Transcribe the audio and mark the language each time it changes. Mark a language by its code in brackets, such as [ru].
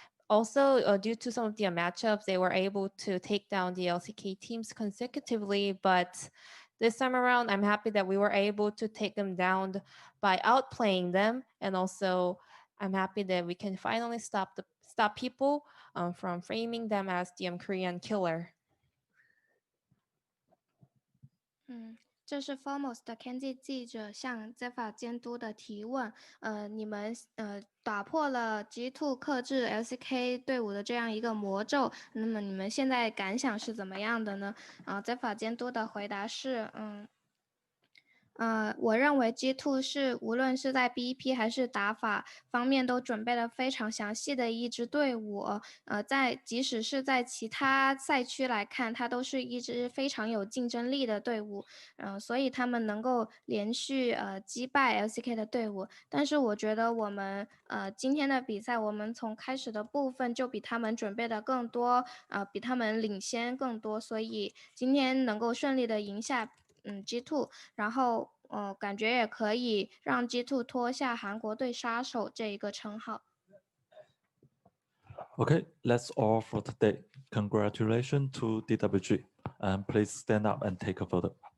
[en] Also, due to some of the matchups, they were able to take down the LCK teams consecutively. But this time around, I'm happy that we were able to take them down by outplaying them. And also, I'm happy that we can finally stop people from framing them as the Korean killer. [zh] 这是 Formos 的 Kenzie 记者向 Zephyr 监督的提问。你们打破了 G2 克制 LCK 队伍的这样一个魔咒，那么你们现在感想是怎么样的呢？Zephyr 监督的回答是，我认为 G2 是无论是在 BEP 还是打法方面都准备了非常详细的一支队伍。即使是在其他赛区来看，它都是一支非常有竞争力的队伍。所以他们能够连续击败 LCK 的队伍。但是我觉得我们今天的比赛，我们从开始的部分就比他们准备的更多，比他们领先更多，所以今天能够顺利的赢下G2， 然后感觉也可以让 G2 脱下韩国队杀手这一个称号。 [en] Okay, that's all for today. Congratulations to DWG, and please stand up and take a photo.